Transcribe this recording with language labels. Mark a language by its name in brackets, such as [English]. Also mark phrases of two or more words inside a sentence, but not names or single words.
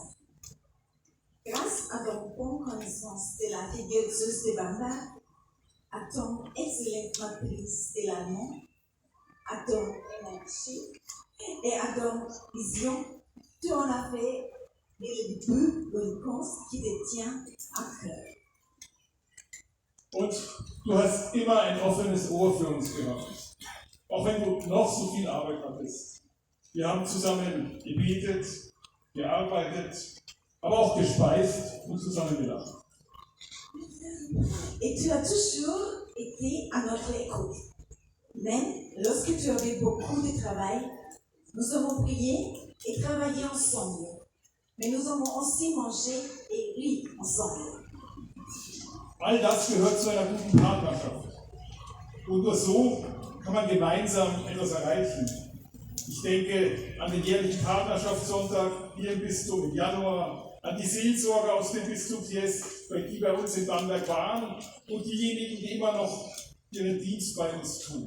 [French] Grâce à ton bonne connaissance de la diocèse de Bamberg, à ton excellente maîtrise de l'allemand, à ton énergie et à ton vision, tu en as fait le début d'une cause qui te tient à cœur. [German] Und du hast immer ein offenes Ohr für uns gehabt, auch wenn du noch so viel Arbeit hattest. Wir haben zusammen gebetet, gearbeitet, aber auch gespeist und zusammen gelacht. [French] Et tu as toujours été à notre écoute. Même lorsque tu avais beaucoup de travail, nous avons prié et travaillé ensemble. Mais nous avons aussi mangé et ri ensemble. [German] All das gehört zu einer guten Partnerschaft. Und nur so kann man gemeinsam etwas erreichen. Ich denke an den jährlichen Partnerschaftssonntag hier im Bistum im Januar, an die Seelsorger aus dem Bistum Thiès, die bei uns in Bamberg waren und diejenigen, die immer noch ihren Dienst bei uns tun.